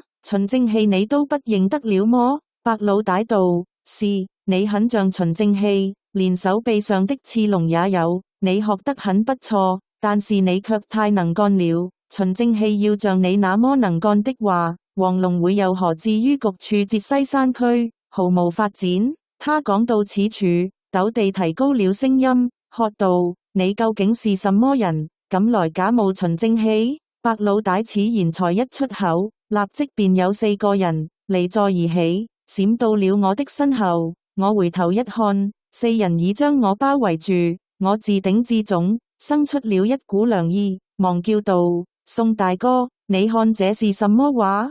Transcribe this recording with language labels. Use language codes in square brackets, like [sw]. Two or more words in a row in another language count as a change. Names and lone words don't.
[zh] 秦正氣你都不認得了麼？白老大道：是，你很像秦正氣，連手臂上的刺龍也有。你學得很不錯，但是你卻太能幹了。秦正氣要像你那麼能幹的話， 黃龍會又何至於局處浙西山區，毫無發展？他講到此處，陡地提高了聲音，喝道：你究竟是什麼人，敢來假冒循正氣？白老大此言才一出口，立即便有4個人離座而起，閃到了我的身後。我回頭一看，4人已將我包圍住，我自頂至踵，生出了一股涼意，忙叫道：宋大哥，你看這是什麼話？